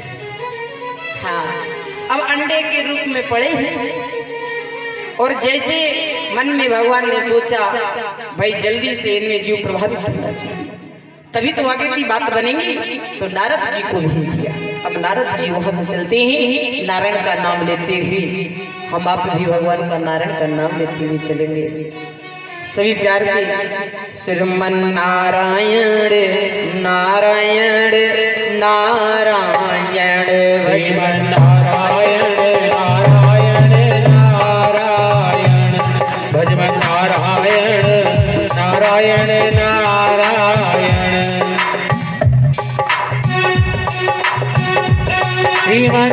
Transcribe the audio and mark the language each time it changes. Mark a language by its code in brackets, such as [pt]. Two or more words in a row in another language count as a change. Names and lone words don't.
[hi] हाँ, अब अंडे के रूप में पड़े हैं और जैसे मन में भगवान ने सोचा भाई जल्दी से इनमें जीव प्रभावित होना चाहिए, तभी तो आगे की बात बनेगी, तो नारद जी को भेज दिया। अब नारद जी वहां से चलते हैं नारायण का नाम लेते हुए। हम आप भी भगवान का नारायण का नाम लेते हुए चलेंगे सभी प्यार से। श्रीमन नारायण नारायण नारायण श्रीमन नारायण नारायण नारायण भजमन नारायण नारायण नारायण श्रीमन